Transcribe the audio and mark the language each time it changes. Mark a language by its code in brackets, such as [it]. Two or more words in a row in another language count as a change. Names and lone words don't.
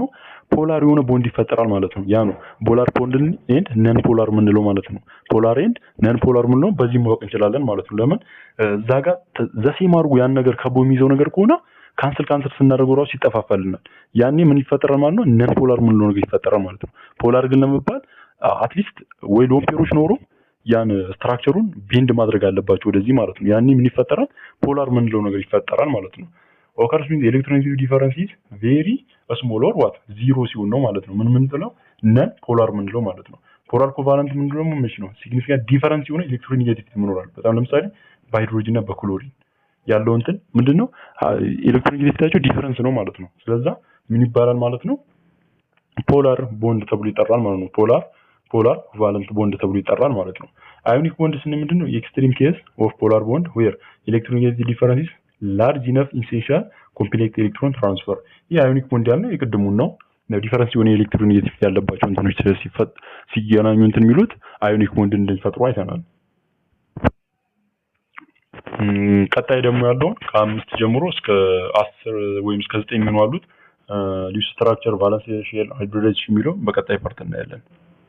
[am] ፖላር የሆነ ቦንድ ይፈጠራል ማለት ነው። ያ ነው [en] polar bond and non polar [am] ምንለው ማለት ነው። [en] polar and non polar [am] ምንለው በዚህ ማወቅ እንችላለን ማለት ነው። ለምን እዛ ጋር ዘሴም አድርጎ ያን ነገር ከቦ የሚይዘው ነገር ከሆነ ካንሰል ስናደርገው ራሱ ይጠፋፋልናል። ያኔ ምን ይፈጠራል ማለት ነው? [en] non polar [am] ምንለው ነገር ይፈጠራል ማለት ነው። ፖላር ግን ለመባል አትሊስት ወይ [en] lone pairs [am] ኖሮ ያን ስትራክቸሩን ቤንድ ማድረግ አለባቸው ወደዚህ ማለት ነው። ያኔ ምን ይፈጠራል? ፖላር ምንለው ነገር ይፈጠራል ማለት ነው። [en] occurs when the electronegativity difference is very small or what zero [am] ሲሆን ነው ማለት ነው ምን ምንጥለው [en] non polar [am] ምንለው ማለት ነው [en] polar covalent [am] ምንለው መች ነው [en] significant difference [am] የሆነ ኤሌክትሮኔጋቲቪቲ ምኖራል በጣም ለምሳሌ በሃይድሮጅን እና በክሎሪን ያለው እንትን ምንድነው ኤሌክትሮኔጋቲቪቲያቸው ዲፈረንስ ነው ማለት ነው ስለዚህ ምን ይባላል ማለት ነው [en] polar bond [am] ተብሎ ይጠራል ማለት ነው [en] polar covalent bond [am] ተብሎ ይጠራል ማለት ነው [en] ionic bond [am] ስን ምንድነው [en] extreme case of polar bond where electronegativity difference is large enough in essential complex electron transfer [am] ይህ [en] ionic bond [am] ያለው የቅድሙን ነው ዲፈረንስ የሆነ ኤሌክትሮኔጋቲቪቲ ያለባቸው እንትኖች ሲገናኙ እንትን የሚሉት [en] ionic bond [am] እንደሚፈጥሩ አይተናል ቀጣይ ደግሞ ያለው ከ5 ጀምሮ እስከ 10 ወይም እስከ 9 የሚሆኑ አሉት [en] Lewis structure valence shell hybridization [am] የሚለው በቀጣይ ፓርት እናያለን